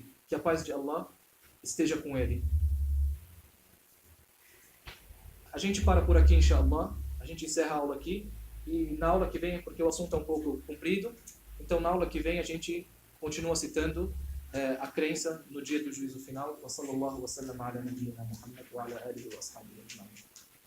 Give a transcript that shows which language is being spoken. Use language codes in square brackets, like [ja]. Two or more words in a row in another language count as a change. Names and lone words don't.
[pt] Que a paz de Allah esteja com ele. A gente para por aqui, inshallah. A gente encerra a aula aqui. E na aula que vem, porque o assunto é um pouco comprido, então na aula que vem a gente continua citando a crença no dia do juízo final. [ar] وصلى الله وسلم على نبينا محمد وعلى آله وأصحابه أجمعين.